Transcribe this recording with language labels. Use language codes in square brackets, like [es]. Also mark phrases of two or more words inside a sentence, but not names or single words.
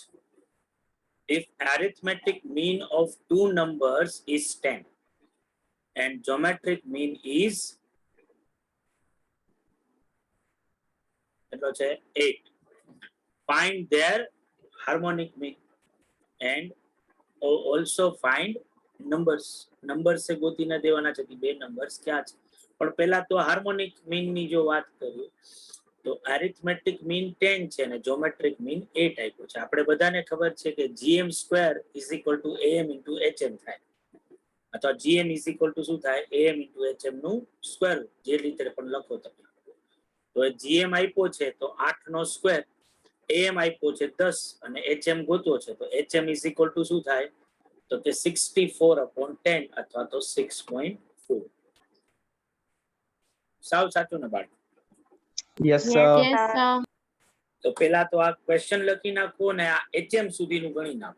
[en] If arithmetic mean of two numbers is 10 and geometric mean is [gu] કેટલો છે? [en] 8. Find their harmonic mean and also find numbers. [gu] Numbers से ગોતીને દેવાના છે કે બે નંબર્સ ક્યાં છે. પણ પહેલા તો હાર્મોનિક મીન ની જો વાત કરીએ તો [en] arithmetic mean [gu] 10 છે અને [en] geometric mean [gu] 8 આપ્યો છે. આપણે બધાને ખબર છે કે [en] GM square is equal to AM into HM [gu] થાય, અથવા [en] GM is equal to [gu] શું થાય? [en] AM into HM [gu] નું [en] square root, [gu] જે રીતે પણ લખો તમે. તો GM આપ્યો છે તો 8 નો સ્ક્વેર, AM આપ્યો છે 10 અને HM ગોતવો છે તો [en] HM is equal to [gu] શું થાય? તો કે 64/10 અથવા તો 6.4. સાવ સાચું ને બાળકો? [en] યસ Yes, સર. Yes sir. [gu] તો પેલા તો આ ક્વેશ્ચન લખી નાખો ને આ HM સુધીનું ગણી નાખો.